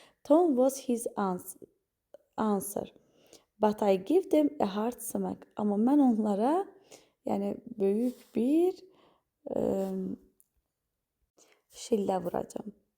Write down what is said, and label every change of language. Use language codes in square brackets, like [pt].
[en] Tom was his answer. But I give them a hard smack. [az] Amma mən onlara yəni böyük bir şillə vuracağım.